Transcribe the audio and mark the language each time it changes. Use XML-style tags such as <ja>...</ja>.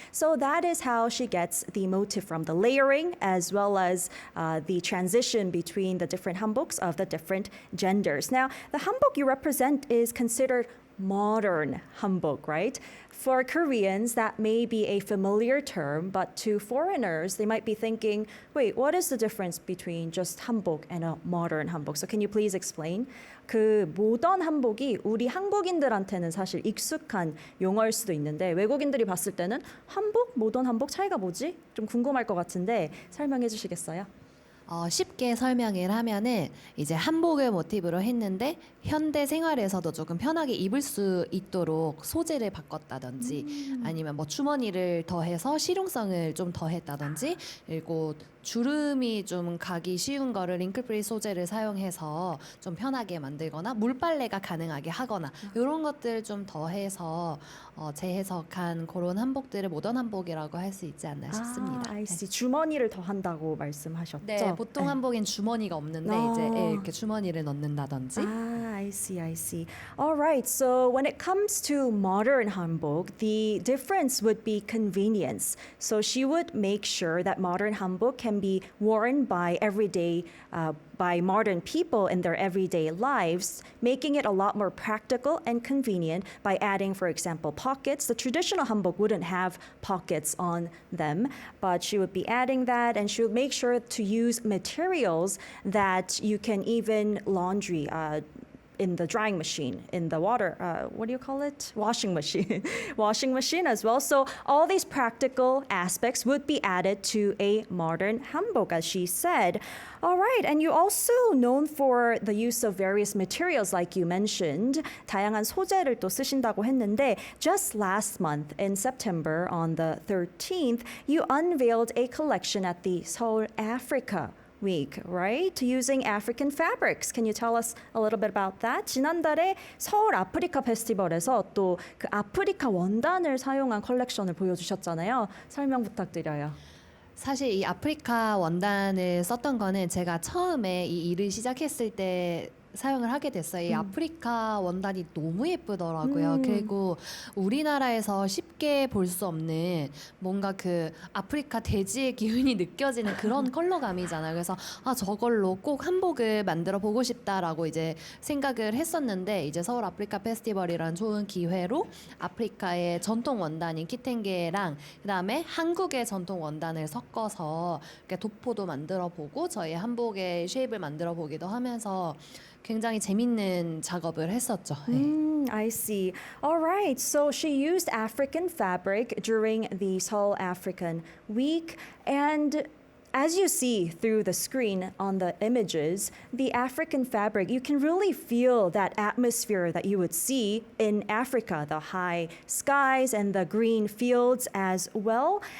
<en>So that is how she gets the motive from the layering as well as the transition between the different hanboks of the different genders. Now, the hanbok you represent is considered modern hanbok, right? For Koreans, that may be a familiar term, but to foreigners, they might be thinking, wait, what is the difference between just hanbok and a modern hanbok? So can you please explain?</en> <ko>그 모던 한복이 우리 한국인들한테는 사실 익숙한 용어일 수도 있는데 외국인들이 봤을 때는 한복, 모던 한복 차이가 뭐지? 좀 궁금할 것 같은데 설명해 주시겠어요? 쉽게 설명을 하면은 이제 한복을 모티브로 했는데 현대 생활에서도 조금 편하게 입을 수 있도록 소재를 바꿨다든지 아니면 뭐 주머니를 더해서 실용성을 좀 더했다든지 그리고 주름이 좀 가기 쉬운 거를 링클프리 소재를 사용해서 좀 편하게 만들거나 물빨래가 가능하게 하거나 이런 것들 좀 더해서 재해석한 그런 한복들을 모던 한복이라고 할 수 있지 않나 싶습니다.</ko> <en>I see.</en> <ko>주머니를 더 한다고 말씀하셨죠? 네, 보통 한복엔 주머니가 없는데 이제 이렇게 주머니를 넣는다든지.</ko> <en>I see, I see. All right, so when it comes to modern hanbok, the difference would be convenience. So she would make sure that modern hanbok can be worn by by modern people in their everyday lives, making it a lot more practical and convenient by adding, for example, pockets. The traditional hanbok wouldn't have pockets on them, but she would be adding that, and she would make sure to use materials that you can even laundry. In the drying machine, in the water, what do you call it? Washing machine. Washing machine as well. So all these practical aspects would be added to a modern hanbok, as she said. All right, and you also known for the use of various materials, like you mentioned.</en> <ko>다양한 소재를 또 쓰신다고 했는데,</ko> <en>just last month in September, on the 13th, you unveiled a collection at the Seoul Africa Week, right? Using African fabrics. Can you tell us a little bit about that?</en> <ko>지난달에 서울 아프리카 페스티벌에서 또 그 아프리카 원단을 사용한 컬렉션을 보여주셨잖아요. 설명 부탁드려요. 사실 이 아프리카 원단을 썼던 거는 제가 처음에 이 일을 시작했을 때 사용을 하게 됐어요. 이 아프리카 원단이 너무 예쁘더라고요. 그리고 우리나라에서 쉽게 볼 수 없는 뭔가 그 아프리카 대지의 기운이 느껴지는 그런 컬러감이잖아요. 그래서 저걸로 꼭 한복을 만들어 보고 싶다라고 이제 생각을 했었는데 이제 서울 아프리카 페스티벌이라는 좋은 기회로 아프리카의 전통 원단인 키텐게랑 그다음에 한국의 전통 원단을 섞어서 이렇게 도포도 만들어 보고 저희 한복의 쉐입을 만들어 보기도 하면서 굉장히 재밌는 작업을 했었죠.</ko> <en>I see. All right. So she used African fabric during the Seoul African Week. And as you see through the screen on the images, the African fabric, you can really feel that atmosphere that you would see in Africa, the high skies and the green fields as well.</en>